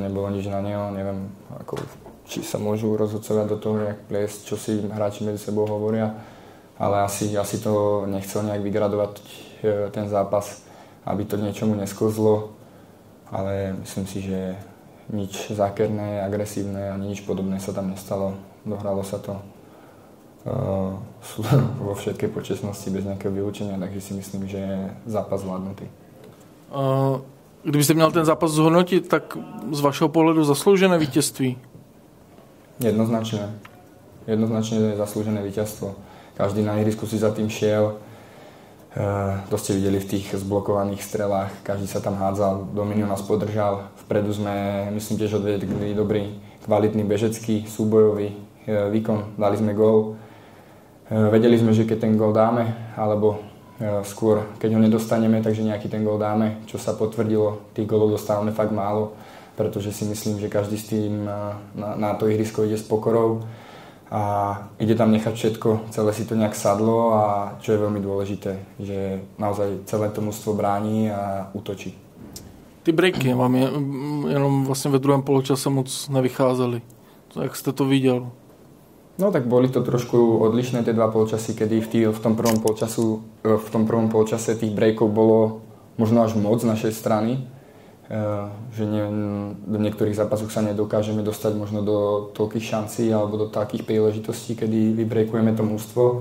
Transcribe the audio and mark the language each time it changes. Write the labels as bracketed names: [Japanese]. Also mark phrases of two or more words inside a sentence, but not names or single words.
[Slovak] nebolo nič na neho, neviem, či sa môžu rozhodcovať do toho nejak pliesť, čo si hráči medzi sebou hovoria, ale asi to nechcel nejak vygradovať ten zápas, aby to niečomu nesklzlo, ale myslím si, že nič zákerné, agresívne ani nič podobné sa tam nestalo, dohralo sa to vo všetkej počestnosti bez nejakého vylúčenia, takže si myslím, že je zápas zvládnutý. [Czech] Kdybyste měl ten zápas zhodnotit, tak z vašeho pohledu zasloužené vítězství? [Slovak] Jednoznačne zaslúžené víťazstvo. Každý na ihrisku si za tým šiel. To ste videli v tých zblokovaných strelách. Každý sa tam hádzal, Domino nás podržal. Vpredu sme, myslím, tiež odvedli dobrý, kvalitný bežecký, súbojový výkon. Dali sme gól. Vedeli sme, že keď ten gól dáme, alebo skôr, keď ho nedostaneme, takže nejaký ten gól dáme, čo sa potvrdilo. Tých gólov dostávame fakt málo, pretože si myslím, že každý s tým na to ihrisko ide s pokorou a ide tam nechať všetko, celé si to nejak sadlo a čo je veľmi dôležité, že naozaj celé to mužstvo bráni a útočí. [Czech] Ty breaky vám jenom vlastně ve druhém poločase moc nevycházely. Jak jste to viděl? [Slovak] No tak boli to trošku odlišné tie dva polčasy, kedy v tom prvom polčase tých breakov bolo možno až moc z našej strany, že do niektorých zápasoch sa nedokážeme dostať možno do toľkých šancí alebo do takých príležitostí, kedy vybreakujeme to mužstvo.